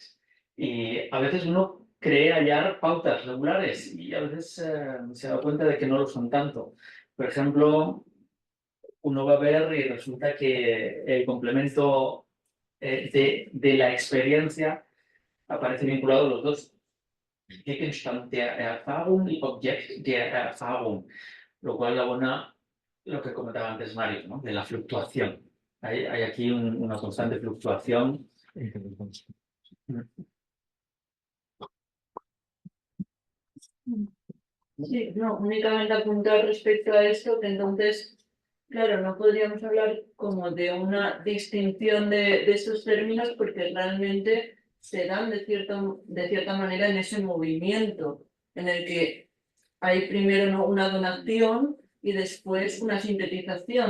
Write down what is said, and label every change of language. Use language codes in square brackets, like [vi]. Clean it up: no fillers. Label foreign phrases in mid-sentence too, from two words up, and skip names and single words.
[es] Y a veces uno cree hallar pautas regulares y a veces se da cuenta de que no lo son tanto. Por ejemplo, uno va a ver y resulta que el complemento de la experiencia aparece vinculado a los dos. [de] Gegenstand der Erfahrung y Objekt der Erfahrung, [es] lo cual abona lo que comentaba antes Mario, ¿no?, de la fluctuación. Hay aquí una constante fluctuación. Sí, no, únicamente apuntar respecto a esto, que entonces, claro, no podríamos hablar como de una distinción de estos términos porque realmente se dan de cierta manera en ese movimiento en el que hay primero una donación y después una sintetización.